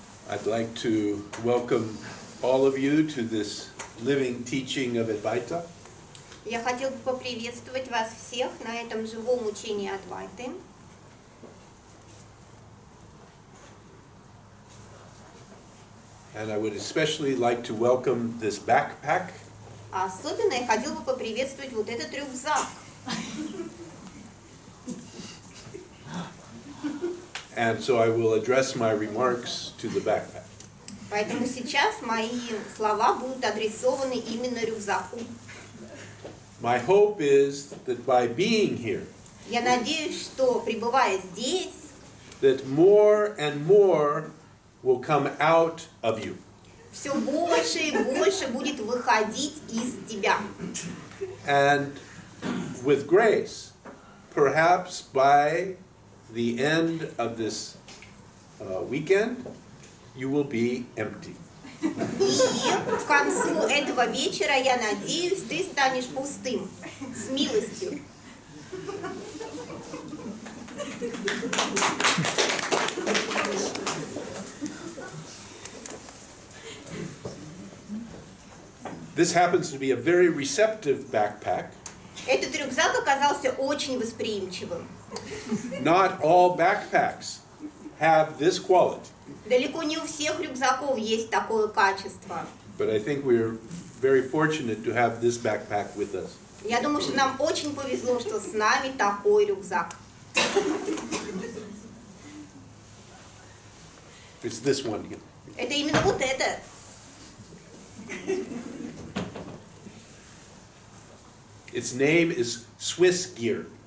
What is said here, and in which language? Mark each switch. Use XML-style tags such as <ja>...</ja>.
<en>I'd like to welcome all of you to this living teaching of Advaita.</en> <ru>Я хотел бы поприветствовать вас всех на этом живом учении Адвайты.</ru> <en>And I would especially like to welcome this backpack.</en> <ru>А особенно я хотел бы поприветствовать вот этот рюкзак.</ru> <en>And so I will address my remarks to the backpack.</en> <ru>Поэтому сейчас мои слова будут адресованы именно рюкзаку.</ru> <en>My hope is that by being here,</en> <ru>Я надеюсь, что пребывая здесь,</ru> <en>that more and more will come out of you.</en> <ru>все больше и больше будет выходить из тебя.</ru> <en>And with grace, perhaps by the end of this weekend, you will be empty.</en> <ru>И к концу этого вечера, я надеюсь, ты станешь пустым, с милостью.</ru> <en>This happens to be a very receptive backpack.</en> <ru>Этот рюкзак оказался очень восприимчивым.</ru> <en>Not all backpacks have this quality,</en> <ru>Далеко не у всех рюкзаков есть такое качество.</ru> <en>but I think we're very fortunate to have this backpack with us.</en> <ru>Я думаю, что нам очень повезло, что с нами такой рюкзак.</ru> <en>It's this one here.</en> <ru>Это именно вот это.</ru> <en>Its name is Swiss Gear.</en>